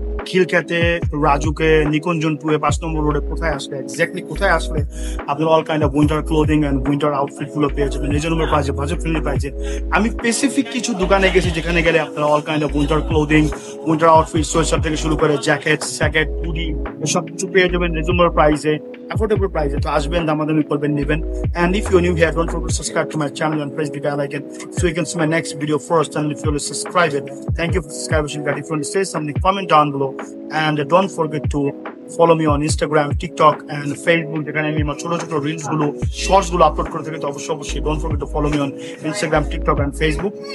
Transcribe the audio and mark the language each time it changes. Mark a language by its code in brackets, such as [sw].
[bn] খিলখ্যাতে, রাজুকে, নিকুঞ্জনপুরে 5 নম্বর রোডে কোথায় আসলে, এক্স্যাক্টলি কোথায় আসলে আপনারা all kind of winter clothing and winter outfit গুলো পেয়ে যাবেন রিজনেবল প্রাইসে, বাজেট ফ্রেন্ডলি প্রাইসে। আমি স্পেসিফিক কিছু দোকানে গেছি যেখানে গেলে আপনারা all kind of winter clothing, winter outfit, sweater থেকে শুরু করে জ্যাকেট, স্যাকেট, হুডি সব কিছু পেয়ে যাবেন রিজনেবল প্রাইসে, অ্যাফোর্ডেবল প্রাইসে। তো আসবেন, দামাদামি করবেন, নেবেন। [en] And if you're new here, don't forget to subscribe to my channel and press the bell icon so you can see my next video first. And if you want to subscribe it, thank you for subscribing. If you want to say something, comment down below. And don't forget to follow me on Instagram, TikTok, and Facebook. [bn] যেখানে আমি আমার ছোট ছোট reels গুলো, shorts গুলো upload করে থাকি। তো অবশ্যই [en] don't forget to follow me on Instagram, TikTok, and Facebook.